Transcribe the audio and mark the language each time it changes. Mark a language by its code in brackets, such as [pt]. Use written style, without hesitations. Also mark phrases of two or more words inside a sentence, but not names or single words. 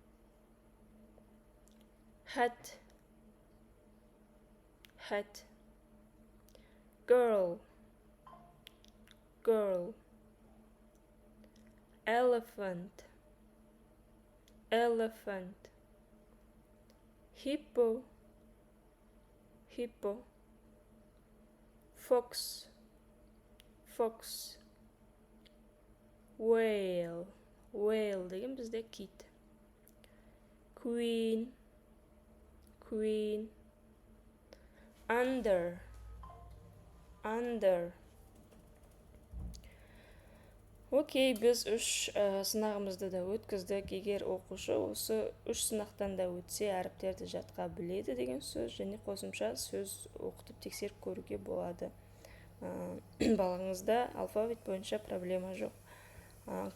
[en] hat, hat, girl, girl, elephant, elephant, hippo, hippo, fox, fox, whale, whale [kk] деген бізде кит. [en] Queen, queen, under, under. [kk] Окей, біз үш сынағымызды да өткіздік. Егер оқушы осы үш сынақтан да өтсе, әріптерді жатқа біледі деген сөз, және қосымша сөз оқытып тексеріп көруге болады. Балаңызда алфавит бойынша проблема жоқ.